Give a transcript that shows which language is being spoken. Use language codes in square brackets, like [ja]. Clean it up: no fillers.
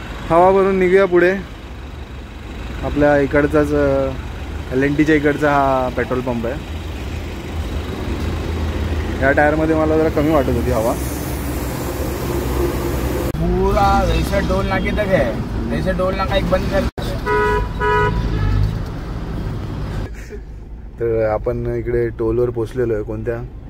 [mr] हवा भरून निघूया पुढे. आपल्या इकडचाच LNTच्या इकडचा हा पेट्रोल पंप आहे. या टायरमध्ये मला जरा कमी वाटत होती हवा. [hi] पूरा जैसे टोल नाके तक है, जैसे टोल नाका एक बंद कर. [mr] तर आपण इकडे टोलवर पोचलेलो आहे. कोणत्या?